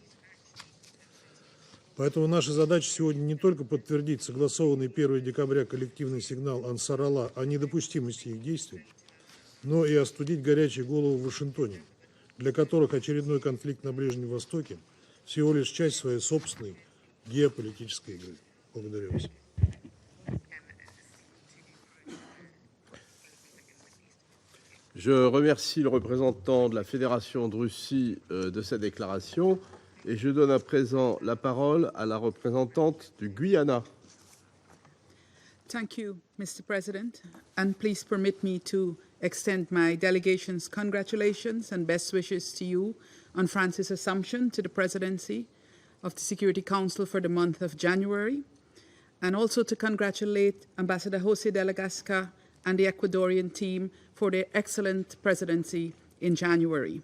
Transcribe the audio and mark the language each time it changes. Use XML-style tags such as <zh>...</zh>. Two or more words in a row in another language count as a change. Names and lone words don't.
<ru>Поэтому наша задача сегодня не только подтвердить согласованный 1 декабря коллективный сигнал Ансар Аллах о недопустимости их действий, но и остудить горячие головы в Вашингтоне, для которых очередной конфликт на Ближнем Востоке всего лишь часть своей собственной геополитической игры. Благодарю вас.</ru> <fr>Je remercie le représentant de la Fédération de Russie de cette déclaration et je donne à présent la parole à la représentante du Guyana.</fr> <en>Thank you, Mr. President, and please permit me to extend my delegation's congratulations and best wishes to you on France's assumption to the presidency of the Security Council for the month of January, and also to congratulate Ambassador José de la Gasca and the Ecuadorian team for their excellent presidency in January.</en>